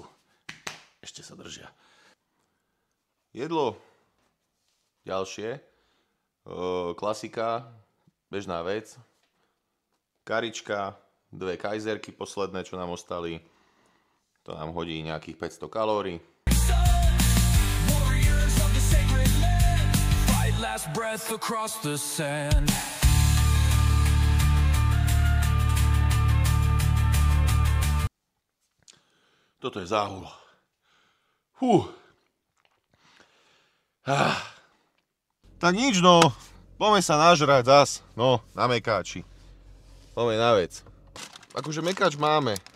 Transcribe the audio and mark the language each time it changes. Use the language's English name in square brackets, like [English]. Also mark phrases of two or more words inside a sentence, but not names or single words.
[Slovak] Ešte sa držia. Jedlo ďalšie. Klasika, bežná vec. Karička, 2 kajzerky posledné, čo nám ostali. To nám hodí nejakých 500 kalórií. [English] Warriors of the sacred land, fight last breath across the sand. [Slovak] Toto je záhul. Tak nič, no. Poďme sa nažrať zas. No, na mekáči. Poďme na vec. Akože mekáč máme.